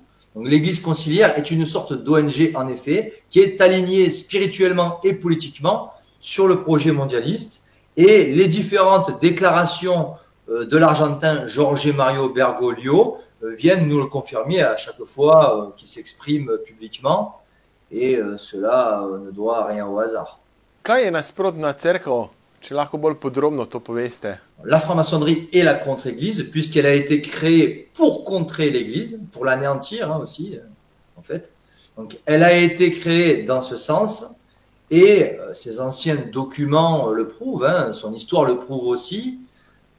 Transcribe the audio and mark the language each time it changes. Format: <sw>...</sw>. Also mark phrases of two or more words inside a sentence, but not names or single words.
<fr>Donc l'Église conciliaire est une sorte d'ONG, en effet, qui est alignée spirituellement et politiquement sur le projet mondialiste. Et les différentes déclarations de l'Argentin Jorge Mario Bergoglio viennent nous le confirmer à chaque fois qu'il s'exprime publiquement. Et cela ne doit rien au hasard.</fr> <sl>Kaj je nasprotna cerkev? Če lahko bolj podrobno to poveste.</sl> <fr>La franc-maçonnerie est la contre-église, puisqu'elle a été créée pour contrer l'église, pour l'anéantir, hein, aussi, en fait. Donc, elle a été créée dans ce sens, et ses anciens documents le prouvent, hein, son histoire le prouve aussi.</fr>